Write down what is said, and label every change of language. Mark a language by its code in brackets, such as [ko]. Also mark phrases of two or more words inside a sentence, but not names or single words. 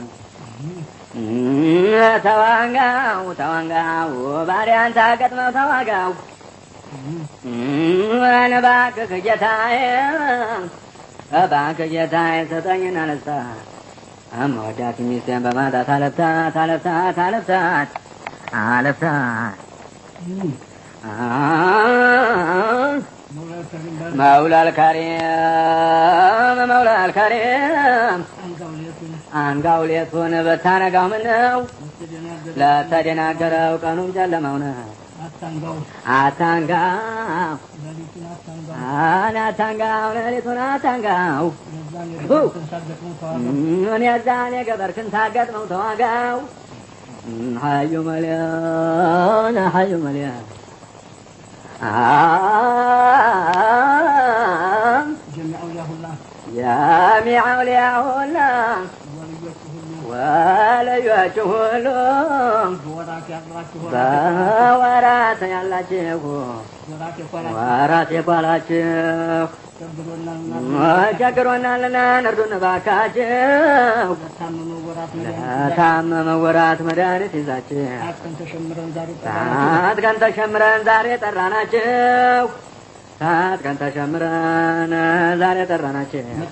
[am] ተዋጋው ተዋጋው ባሪያን ታገጥመው ተዋጋው እባክህ ጌታዬ እባክህ ጌታዬ ሰጠኝና ነሳ እምወዳት ሚስቴን በማጣት አለፍታት አለፍታት አለፍታት አለፍታት [ar] مولى الكريم مولى الكريم [am] አንጋውሌቱን በታነጋው ምነው ለተደናገረው ቀኑም ጨለማውና አታንጋው አታንጋው ሌሊቱን አታንጋው እኔ ዛኔ ገበርክን ታገጥመው ተዋጋው ሀዩ መሊያ ሀዩ መሊያ [ar] جميع أولياء الله [am] وليته ሁሉም በወራት ያላችሁ ወራት የባላችሁ ቸግሮናልና እርዱን እባካችሁ ለታመመ ወራት መድኃኒት ይዛችሁ ታጥቀን ተሸምረን ዛሬ ጠራናችሁ ታጥቀን ተሸምረን ዛሬ ጠራናችሁ